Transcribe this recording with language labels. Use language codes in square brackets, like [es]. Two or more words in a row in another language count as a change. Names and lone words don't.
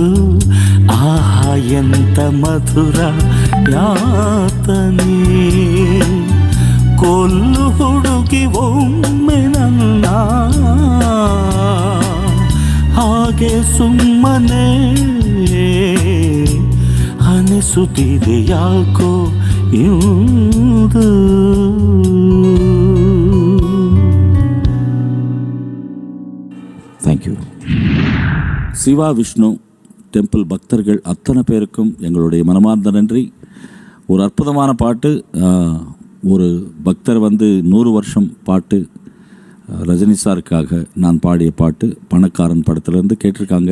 [kn] ಆಹಾ ಎಂತ ಮಧುರ ಯಾತನೆ, ಕೊಲ್ಲು ಹುಡುಗಿ ಒಮ್ಮೆ ನನ್ನ ಹಾಗೆ ಸುಮ್ಮನೆ ಅನಿಸುತ್ತಿದೆ ಯಾಕೋ ಎಂದು. [ta] தேங்க்யூ. சிவா விஷ்ணு டெம்பிள் பக்தர்கள் அத்தனை பேருக்கும் எங்களுடைய மனமார்ந்த நன்றி. ஒரு அற்புதமான பாட்டு. ஒரு பக்தர் 100 வருஷம் பாட்டு ரஜினி சாருக்காக நான் பாடிய பாட்டு பணக்காரன் படத்திலிருந்து கேட்டிருக்காங்க.